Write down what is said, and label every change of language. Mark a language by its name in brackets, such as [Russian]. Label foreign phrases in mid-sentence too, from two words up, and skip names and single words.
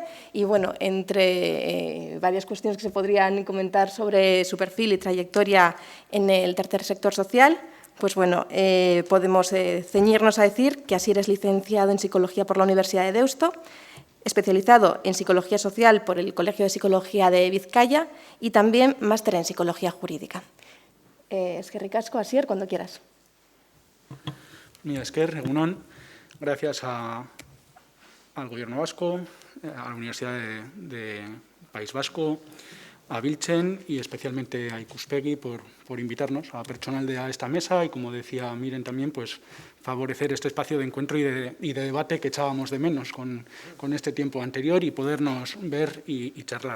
[Spanish] Y bueno, entre varias cuestiones que se podrían comentar sobre su perfil y trayectoria en el tercer sector social, pues bueno, podemos ceñirnos a decir que Asier es licenciado en Psicología por la Universidad de Deusto, especializado en Psicología Social por el Colegio de Psicología de Vizcaya y también máster en Psicología Jurídica. [Basque] Eskerrik asko, Asier, [Spanish] cuando quieras. [Basque] Mila esker, egunon. [Spanish] Gracias al Gobierno vasco, a la Universidad de País Vasco, a Biltzen y especialmente a Ikuspegi por invitarnos a personal a esta mesa y, como decía Miren también, pues favorecer este espacio de encuentro y de debate que echábamos de menos con este tiempo anterior y podernos ver y charlar.